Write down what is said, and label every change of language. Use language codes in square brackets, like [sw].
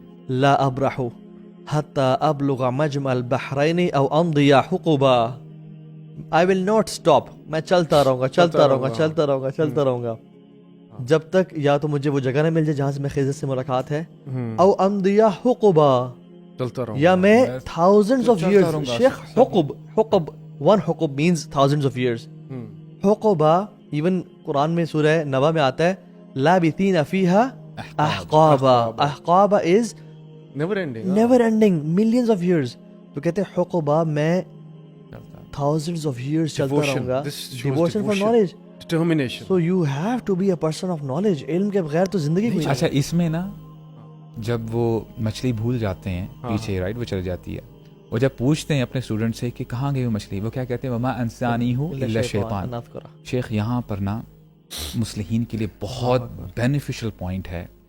[ar] لا ابرح حتی ابلغ مجمع البحرین او امضی حقبا. [en] I will not stop. [ur] میں چلتا رہوں گا جب تک یا تو مجھے وہ جگہ نہ مل جائے جہاں سے میں خضر سے ملاقات ہے، [ar] او امضی حقبا، [ur] چلتا رہوں یا میں [en] thousands of years. شیخ حقب one حقب means thousands of years. [ur] حقبا even قرآن میں سورہ نبا میں آتا ہے [ar] لابثین فیہا احقابا. [en] احقابا is never ending millions of years. [ur] تو کہتے ہیں حقبا میں [en] thousands of years [ur] چلتا رہوں گا. [en] Devotion for knowledge. Determination. So you have to be a person of knowledge. [ur] علم کے بغیر تو زندگی کوئی. اچھا اس میں نا جب وہ مچھلی بھول جاتے ہیں پیچھے، رائٹ، وہ چل جاتی ہے، وہ جب پوچھتے ہیں اپنے اسٹوڈنٹ سے کہ کہاں گئی وہ مچھلی، وہ کیا کہتے ہیں؟ [ar] وما انسانی ہوں الا شیطان. [ur] شیخ یہاں پر نا مصلحین کے لیے بہت بینیفیشل پوائنٹ ہے.